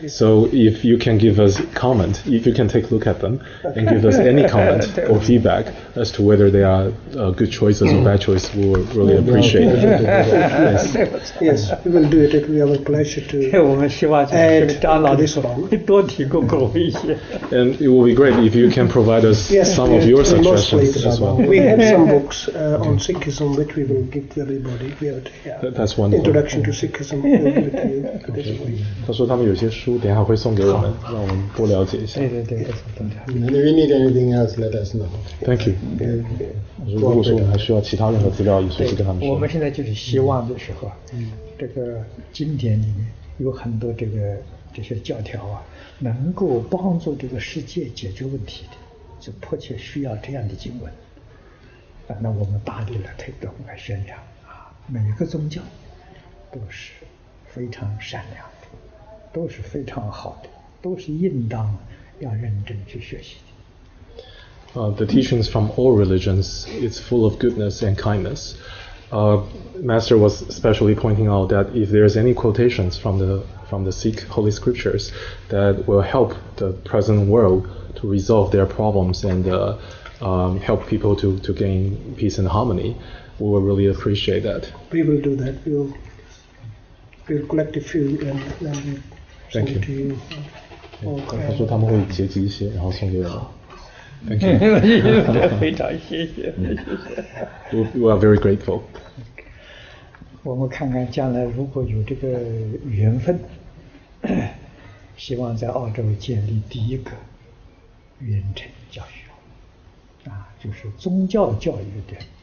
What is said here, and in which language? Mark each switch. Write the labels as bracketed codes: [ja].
[en] So if you can give us comment, if you can take a look at them and give us any comment or feedback as to whether they are good choices or bad choices, we will really appreciate it. Yes, we will do it. It will be our pleasure to [zh] 我们希望张老师多提供给我们一些。 [en] And it will be great if you can provide us some of your suggestions as well. We have some books on Sikhism which we will give to everybody. We have That's wonderful. Introduction to Sikhism. We will give it to you. [zh] 他说他们有些书等一下会送给我们，让我们多了解一下。对。 [en] And if we need anything else, let us know. Thank you. [zh] 如果说我们还需要其他任何资料，也随时跟他们说。我们现在就是希望的时候，这个经典里面有很多这些教条能够帮助这个世界解决问题的，就迫切需要这样的经文。那我们大力来推动来宣扬每个宗教都是非常善良的，都是非常好的，都是应当要认真去学习的。 [en] The teachings from all religions, it's full of goodness and kindness. Master was especially pointing out that if there's any quotations from the Sikh holy scriptures that will help the present world to resolve their problems and help people to gain peace and harmony, we will really appreciate that. We will do that. We'll collect a few and then we'll send it to you. [zh] 他说他们会截集一些，然后送给我们。 [en] Thank you. [zh] 非常谢谢。 [en] We are very grateful. [zh] 我们看看将来如果有这个缘分，希望在澳洲建立第一个远程教育，就是宗教教育的。